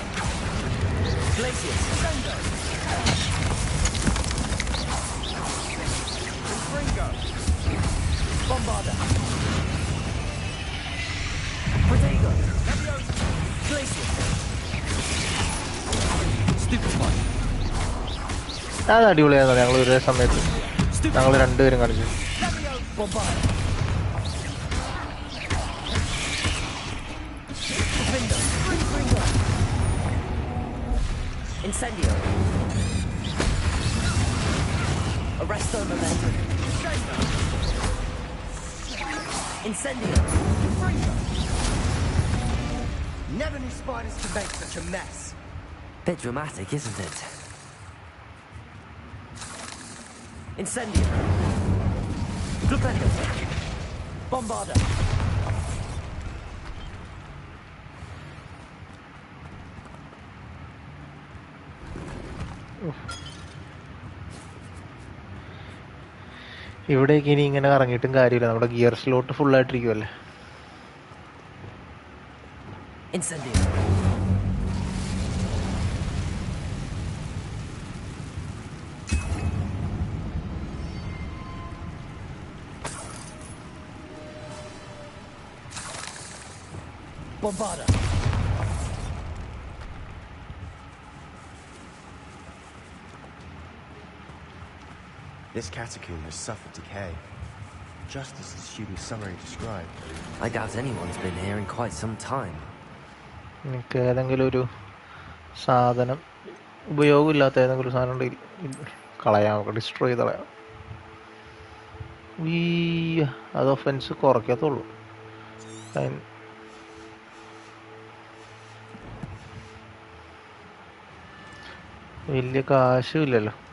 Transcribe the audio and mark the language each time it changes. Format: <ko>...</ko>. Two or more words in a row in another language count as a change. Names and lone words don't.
<ml>Glacius. Fringo. Bombarda. Protego. Glacius. Stupefy. അത് അടിപൊളിയായിരുന്നു. ഞങ്ങൾ ഒരേ സമയത്ത് ഞങ്ങൾ രണ്ടുപേരും കളിച്ചു. Bombarda. Defender. Fringo. Incendio. Arresto momentum. Incendio.</ml> <en>Never knew spiders could make such a mess. Bit dramatic, isn't it? Incendio. Flipendo. Bombarda.</en> <ml>ഇവിടേക്ക് ഇനി ഇങ്ങനെ ഇറങ്ങിയിട്ടും കാര്യമില്ല. നമ്മുടെ</ml> <en>gear slot</en> <ml>ഫുള്ളായിട്ടിരിക്കുമല്ലേ. Incendio. Bombarda.</ml> <en>This catacomb has suffered decay, just as the student's summary described. I doubt anyone's been here in quite some time.</en> <ml>എനിക്ക് ഏതെങ്കിലും ഒരു സാധനം ഉപയോഗമില്ലാത്ത ഏതെങ്കിലും ഒരു സാധനം ഉണ്ടെങ്കിൽ കളയാം, നമുക്ക് ഡിസ്ട്രോയ് ചെയ്ത് കളയാം. അത് ഒഫൻസ് കുറയ്ക്കത്തുള്ളൂ. വലിയ കാശും ഇല്ലല്ലോ.</ml>